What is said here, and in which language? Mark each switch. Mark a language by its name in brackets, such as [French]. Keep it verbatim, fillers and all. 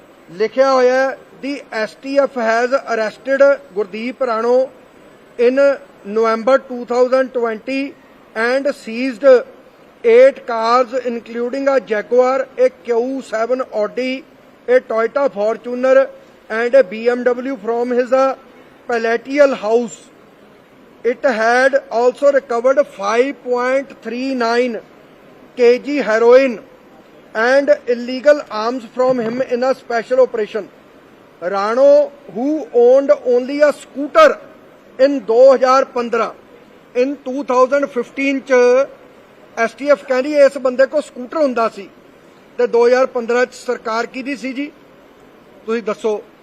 [English] ਲਿਖਿਆ ਹੋਇਆ ਹੈ the STF has arrested Gurdeep Rano in November two thousand twenty and seized eight cars including a Jaguar, a Q seven Audi, a Toyota Fortuner and a B M W from his palatial house. It had also recovered five point three nine kilograms heroin and illegal arms from him in a special operation. Rano, who owned only a scooter in twenty fifteen, [Punjabi] in twenty fifteen ਚ STF ਕਹਿੰਦੀ ਇਸ ਬੰਦੇ ਕੋਲ scooter ਹੁੰਦਾ ਸੀ ਤੇ ਦੋ ਹਜ਼ਾਰ ਪੰਦਰਾਂ ਚ ਸਰਕਾਰ ਕਿਹਦੀ ਸੀ ਜੀ, ਤੁਸੀਂ ਦੱਸੋ?